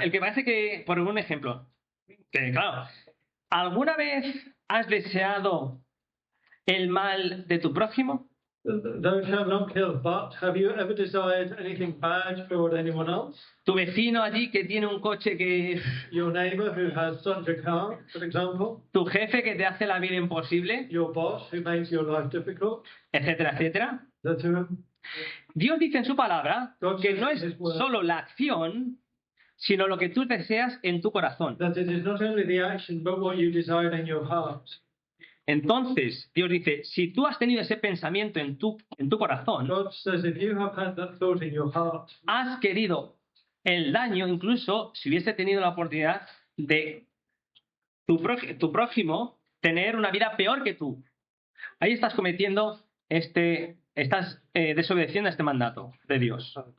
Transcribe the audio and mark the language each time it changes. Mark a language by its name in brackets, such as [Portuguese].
[Spanish] El que parece que, por un ejemplo, que claro, ¿alguna vez has deseado el mal de tu prójimo? [English] Thou shalt not kill, but have you ever desired anything bad for anyone else? [Spanish] Tu vecino allí que tiene un coche que... [English] Your neighbor who has such a car, for example. [Spanish] Tu jefe que te hace la vida imposible. [English] Your boss who makes your life difficult. [Spanish] Etcétera, etcétera. Dios dice en su palabra que no es solo la acción, sino lo que tú deseas en tu corazón. [English] That it is not only the action, but what you desire in your heart. [Spanish] Entonces, Dios dice, si tú has tenido ese pensamiento en tu corazón, [English] God says, if you have had that thought in your heart, [Spanish] has querido el daño, incluso si hubiese tenido la oportunidad de tu prójimo tener una vida peor que tú. Ahí estás cometiendo estás desobedeciendo este mandato de Dios.